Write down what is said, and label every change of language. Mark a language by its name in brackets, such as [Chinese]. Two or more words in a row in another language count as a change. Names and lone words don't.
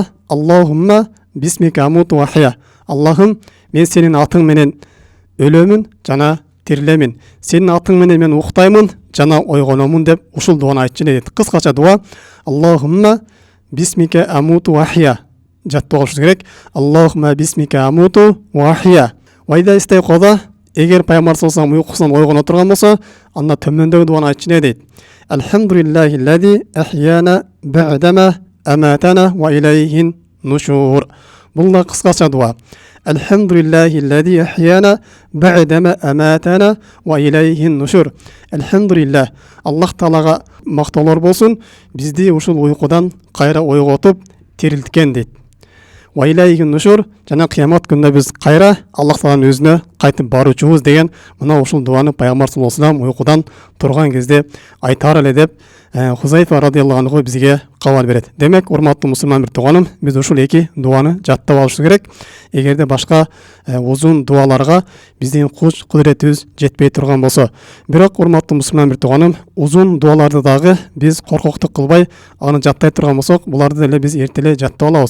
[Arabic] اللهم باسمك أموت وأحيا. [Kyrgyz] Аллахым, мен сенин атың менен өлөмүн жана тирилемин. Сенин атың менен мен уктаймын жана ойгономун деп ушул дуаны айтчу дейт. Кыскача дуа. [Arabic] اللهم باسمك أموت وأحيا. [Kyrgyz] Жаттап алышыбыз керек. [Arabic] اللهم باسمك أموت وأحيا. وإذا استيقظ, [Kyrgyz] эгер пайгамбар [Arabic] صلى الله عليه وسلم [Kyrgyz] уйкусунан ойгоно турган болсо, анда төмөндөгү дуаны айтчу дейт. [Arabic] الحمد لله الذي أحيانا بعد ما أماتنا وإليه النشور. [Kyrgyz] Бул да кыскача дуа. [Arabic] الحمد لله الذي أحيانا بعد ما أماتنا وإليه النشور. [Kyrgyz] Алхамдулиллах. Аллах таалага мактоолор болсун, бизди ушул уйкудан кайра ойготуп тирилткен дейт. [Arabic] وإليه النشور, [Kyrgyz] жана кыямат күнүндө биз кайра Аллах тааланын өзүнө кайтып баруучубуз деген мына ушул дуаны пайгамбар [Arabic] صلى الله عليه وسلم [Kyrgyz] уйкудан турган кезде айтар эле деп Хузайфа [Arabic] رضي الله عنه [Kyrgyz] бизге кабар берет. Демек, урматтуу мусулман бир тууганым, биз ушул эки дуаны жаттап алышыбыз керек. Эгерде башка узун дуаларга биздин куч кудуретибиз жетпей турган болсо, бирок урматтуу мусулман бир тууганым, узун дуаларды дагы биз коркоктук кылбай, аны жаттай турган болсок, буларды деле биз эртеле жаттап алабыз.